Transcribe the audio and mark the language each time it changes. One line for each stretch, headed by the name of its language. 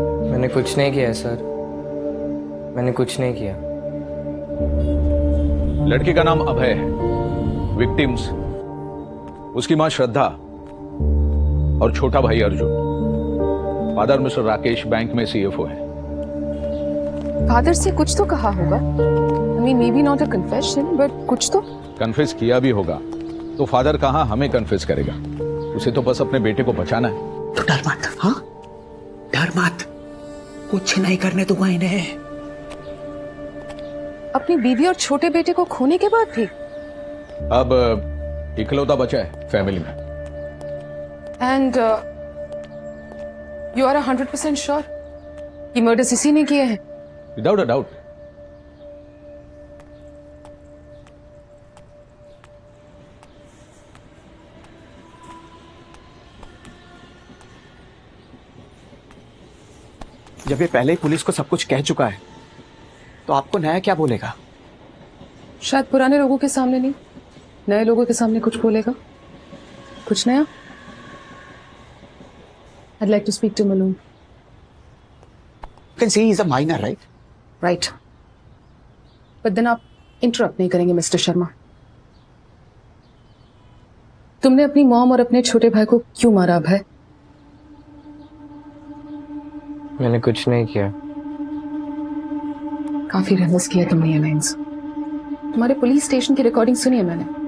Hindi: मैंने कुछ नहीं किया सर, मैंने कुछ नहीं किया। लड़के का नाम अभय है, विक्टिम्स उसकी मां श्रद्धा और छोटा भाई Arjun. Father mister Rakesh bank में सीएफओ है। फादर से कुछ तो कहा होगा।
English: I mean, maybe not a confession, but
Hindi: कुछ तो। कन्फेस किया भी होगा तो फादर कहां हमें कन्फेस करेगा? उसे तो बस अपने बेटे को बचाना है। तो डर मत, हाँ डर मत, कुछ नहीं करने दूंगा इन्हें। अपनी बीवी और छोटे बेटे को खोने के बाद भी? अब इकलौता बचा है फैमिली में।
English: and you are 100% sure कि murders
Hindi: इसी ने किए हैं?
English: Without a doubt.
Hindi: जब ये पहले ही पुलिस को सब कुछ कह चुका है तो आपको नया क्या बोलेगा? शायद पुराने लोगों के सामने नहीं, नए लोगों के सामने कुछ बोलेगा। कुछ नया?
English: I'd like to speak to him alone. You can see he's a minor, right? Right. But then
Hindi: आप इंटरप्ट नहीं करेंगे मिस्टर शर्मा। तुमने अपनी मॉम और अपने छोटे भाई को क्यों मारा अभय? मैंने कुछ नहीं किया। काफी रहमस किया तुमने ये लाइन्स। तुम्हारे पुलिस स्टेशन की रिकॉर्डिंग सुनी है मैंने।